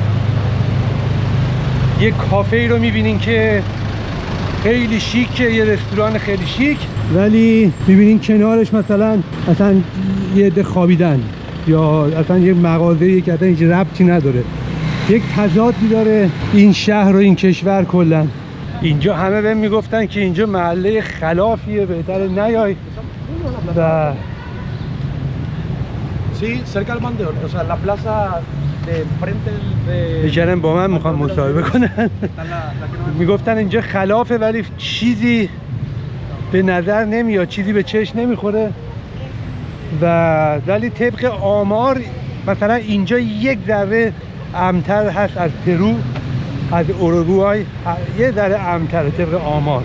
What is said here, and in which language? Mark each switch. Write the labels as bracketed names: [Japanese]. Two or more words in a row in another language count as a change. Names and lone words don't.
[Persian] یک کافه ای رو میبینین که خیلی شیکه، یه رستوران خیلی شیک، ولی میبینین کنارش مثلا یه عده خوابیدن یا اصلا یه مغازه‌ای که اصلا هیچ ربطی نداره. یک تضادی داره این شهر و این کشور کلا. اینجا همه بهم میگفتن که اینجا محله خلافیه، بهتره نیای و [Spanish] Sí, cerca del Panteón, o sea, la plaza de frente de... [Persian] بیچارن با من میخوام مصاحبه کنن. میگفتن اینجا خلافه ولی چیزی به نظر نمیاد، چیزی به چشم نمیخوره و ولی طبق آمار مثلا اینجا یک ذره امتر هست از پرو، از اوروگوئه یه ذره امتر طبق آمار.